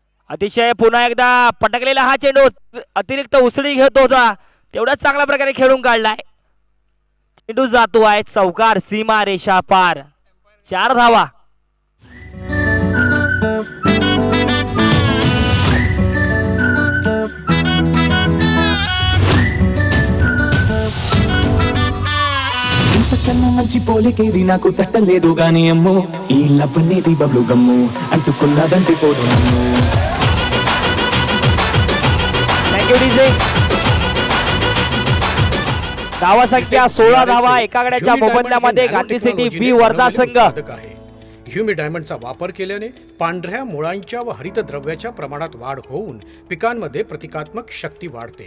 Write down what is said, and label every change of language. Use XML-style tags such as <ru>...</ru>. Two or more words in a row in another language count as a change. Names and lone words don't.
<mr>अतिशय पुन्हा एकदा पटकलेला हा चेंडू अतिरिक्त उसळी घेत होता, तेवढाच चांगल्या प्रकारे खेळून काढलाय. चेंडू जातो आहे चौकार, सीमा रेषा पार. 4 धावा.</mr> <te>ఇంతకన్నా మంచి పోలికేది నాకు తట్టలేదు గాని అమ్మో, ఈ లవ్ అనేది</te> <en>bubble gum</en> <te>అంటుకున్నదంటే పోదు నమ్ము.</te> <en>thank you DJ.</en> <mr>धावा संख्या 16 धावा एका गड्याच्या मोबदल्यामध्ये गांधी सिटी बी वर्धा संघ. ह्युमी डायमंडचा वापर केल्याने पांढऱ्या मुळांच्या व हरितद्रव्याच्या प्रमाणात वाढ होऊन पिकांमध्ये प्रतिकात्मक शक्ती वाढते.</mr>